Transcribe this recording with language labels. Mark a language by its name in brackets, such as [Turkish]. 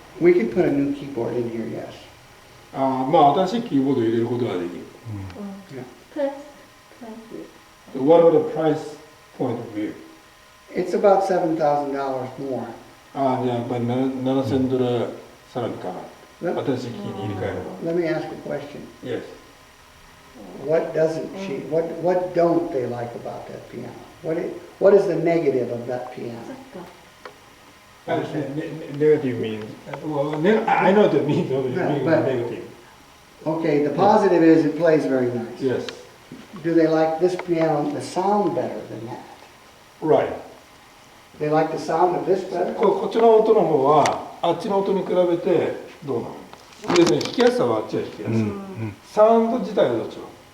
[English] We can put a new keyboard in here, yes. [Japanese] まあ新しいキーボードを入れることができる。プラス [English] What are the price point of view? It's about $7,000 more. [Japanese] じゃあやっぱり7000ドルさらにかな。 [English] Let, [Japanese] 新しいキーに入れ替えれば。 [English] let me ask a question. Yes. What doesn't she, what don't they like about that piano? What is the negative of that piano? [Japanese] そっか [English] Negative means, well, I know what it means, what it means But- negative. Okay, the positive is it plays very nice. Yes, Do they like this piano, the sound better than that? right. They like the sound of this better? [Japanese] こっちの音の方は、あっちの音に比べてどうなの？要するに弾きやすさはあっちは弾きやすい。サウンド自体はどっちなの？